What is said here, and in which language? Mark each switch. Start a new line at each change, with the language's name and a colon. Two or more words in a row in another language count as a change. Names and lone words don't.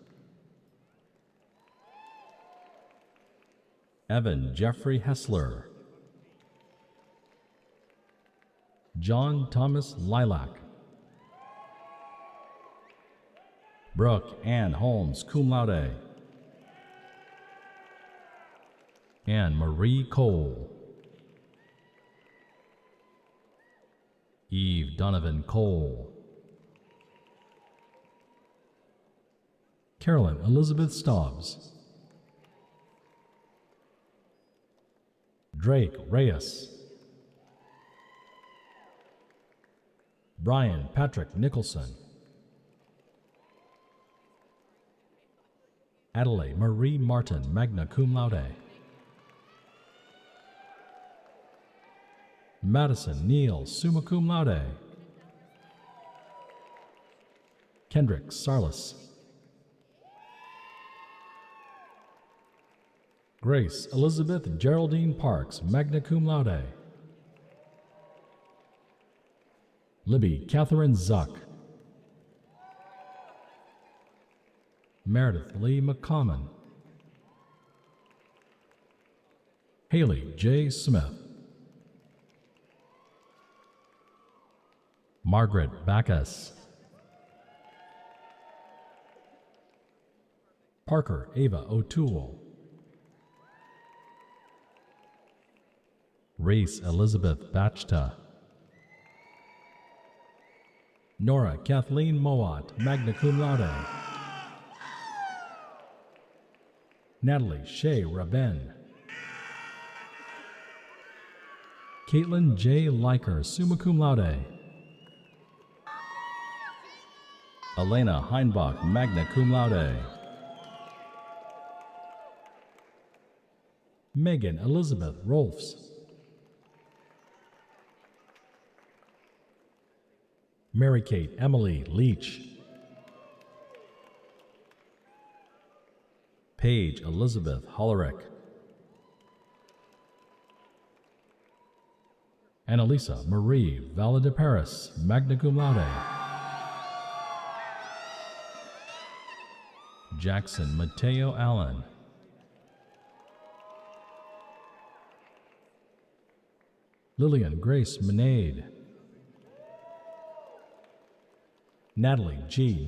English: Evan Jeffrey Hessler. John Thomas Lilac. Brooke Ann Holmes,
Latin: cum laude.
English: Anne Marie Cole. Eve Donovan Cole. Carolyn Elizabeth Stobbs. Drake Reyes. Brian Patrick Nicholson. Adelaide Marie Martin,
Latin: magna cum laude.
English: Madison Neal,
Latin: summa cum laude.
English: Kendrick Sarlis. Grace Elizabeth Geraldine Parks,
Latin: magna cum laude.
English: Libby Catherine Zuck, Meredith Lee McCommon, Haley J. Smith, Margaret Backus, Parker Ava O'Toole, Reese Elizabeth Bachta, Nora Kathleen Mowat,
Latin: magna cum laude,
English: Natalie Shea Raben, Caitlin J. Liker,
Latin: summa cum laude,
English: Elena Heinbach,
Latin: magna cum laude,
English: Megan Elizabeth Rolfs, Mary Kate Emily Leach, Paige Elizabeth Hollerick, Annalisa Marie Valadaparis,
Latin: magna cum laude,
English: Jackson Mateo Allen, Lillian Grace Menade, Natalie G.